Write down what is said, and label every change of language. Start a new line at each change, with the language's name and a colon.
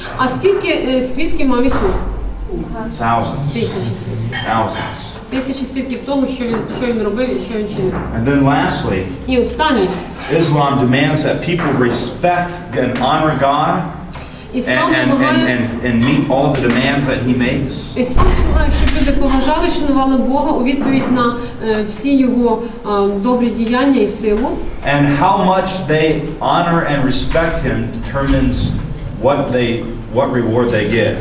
Ukrainian: А скільки свідків мав Ісус?
English: Thousands.
Ukrainian: Тисячі свідків.
English: Thousands.
Ukrainian: Тисячі свідків того, що він робив і що він чинив.
English: And then lastly,
Ukrainian: І останнє.
English: Islam demands that people respect and honor God
Ukrainian: Іслам вимагає,
English: and meet all the demands that he makes.
Ukrainian: Іслам вимагає, щоб люди поважали, шанували Бога у відповідь на всі його добрі діяння і силу.
English: And how much they honor and respect him determines what reward they get.